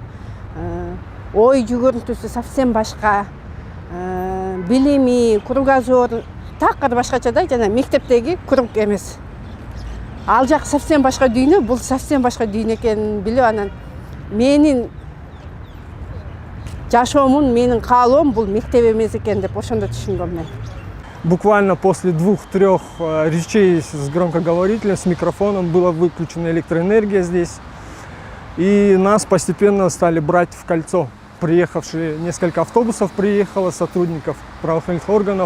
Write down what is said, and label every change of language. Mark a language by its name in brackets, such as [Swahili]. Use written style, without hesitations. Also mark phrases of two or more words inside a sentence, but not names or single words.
[Kyrgyz] Ой жүгүрүнтүсү совсем башка, билими, кругозор такыр башкача да, жана мектептеги круг эмес. Ал жак совсем башка дүйнө, бул совсем башка дүйнө экенин билип, анан менин жашоомун, менин каалоом бул мектеп эмес экен деп ошондо түшүндүм мен. [Russian] Буквально после 2-3 речей с громкоговорителем, с микрофоном была выключена электроэнергия здесь. И нас постепенно стали брать в кольцо. Приехавшие несколько автобусов приехало, сотрудников правоохранительных органов.